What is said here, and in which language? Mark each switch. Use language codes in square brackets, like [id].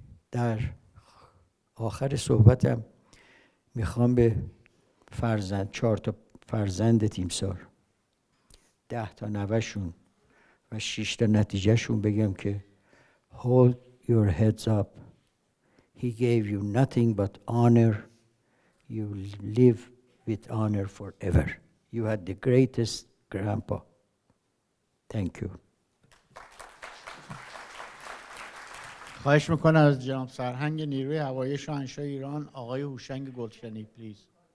[fa] در آخر صحبتم میخوام به 4 تا فرزند تیمسار، 10 تا نوه‌شون و 6 تا نتیجهشون بگم که [en] hold your heads up. He gave you nothing but honor. You live with honor forever. You had the greatest grandpa. Thank you. [fa] خواهش میکنم از جناب سرهنگ نیروی هوایی شاهنشاهی ایران آقای هوشنگ گلشنی پلیز.